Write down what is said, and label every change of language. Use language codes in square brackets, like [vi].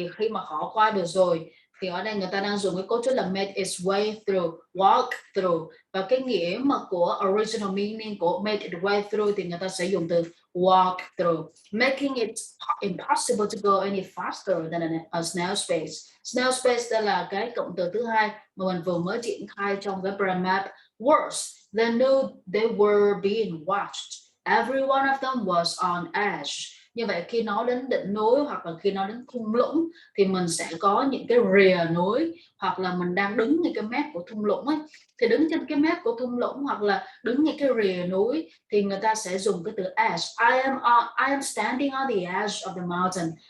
[vi] Thì khi mà họ qua được rồi thì ở đây người ta đang dùng cái cấu trúc là [en] made its way through, [vi] walk through, và cái nghĩa mà của [en] original meaning của made its way through [vi] thì người ta sẽ dùng từ walk through, [en] making it impossible to go any faster than a snail space. [vi] Snail space đây là cái cụm từ thứ hai mà mình vừa mới triển khai trong cái [en] brain map. Worse, they knew they were being watched. Every one of them was on edge. [vi] Như vậy khi nói đến đỉnh núi hoặc là khi nói đến thung lũng thì mình sẽ có những cái rìa núi, hoặc là mình đang đứng ngay cái mép của thung lũng ấy, thì đứng trên cái mép của thung lũng hoặc là đứng ngay cái rìa núi thì người ta sẽ dùng cái từ edge. [en] I am standing on the edge of the mountain.